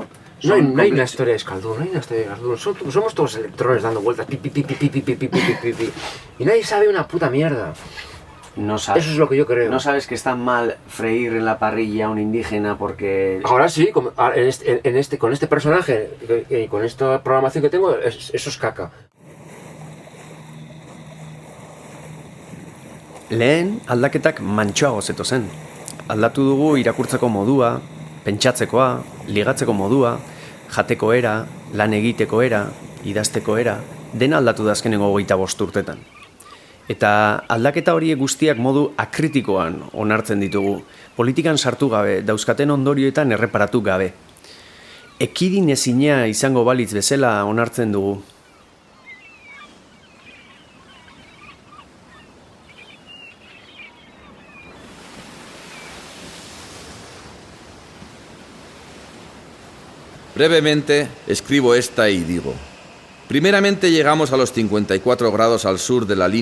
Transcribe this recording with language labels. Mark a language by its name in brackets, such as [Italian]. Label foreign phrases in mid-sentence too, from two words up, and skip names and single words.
[Spanish] No hay una historia de Euskaldun, no hay una historia de Euskaldun. Somos todos electrones dando vueltas, pi. Y nadie sabe una puta mierda. No sabes, eso es lo que yo creo. No sabes que está mal freír en la parrilla a un indígena porque... Ahora sí, con este personaje y con esta programación que tengo, eso es caca. [Basque] Lehen aldaketak mantsoago zetozen. Aldatu dugu irakurtzeko modua, pentsatzekoa, ligatzeko modua, jateko era, lan egiteko era, idazteko era, dena aldatu da azkenengo 25 urtetan. Eta aldaketa horiek guztiak modu akritikoan onartzen ditugu, politikan sartu gabe, dauzkaten ondorioetan erreparatu gabe. Ekidin ezina izango balitz bezala onartzen dugu. [Spanish] Brevemente, escribo esta y digo: primeramente llegamos a los 54 grados al sur de la